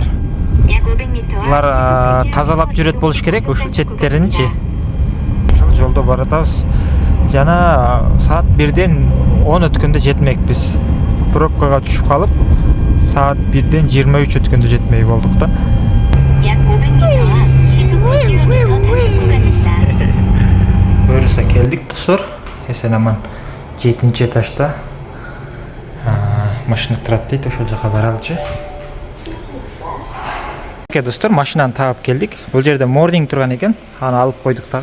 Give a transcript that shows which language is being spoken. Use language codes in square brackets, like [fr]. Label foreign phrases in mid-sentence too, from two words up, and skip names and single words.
[ky] Булар тазалап жүрөт болуш керек, ушул четтеринчи. Ошол жолдо баратабыз. Жана саат 1ден 10 өткөндө жетмекпиз. Пробкага түшүп калып, саат 1ден 23 өткөндө жетмей болдук да. [ko] 약 500m 앞 시속 100km 단속 구간입니다. [ky] Буюрса келдик, достор. Эсен аман 7-этажда машина турат дейт, ошол жака баралычы. Достор, машинаны таап келдик. Бул жерде мординг турган экен. Аны алып койдук дагы.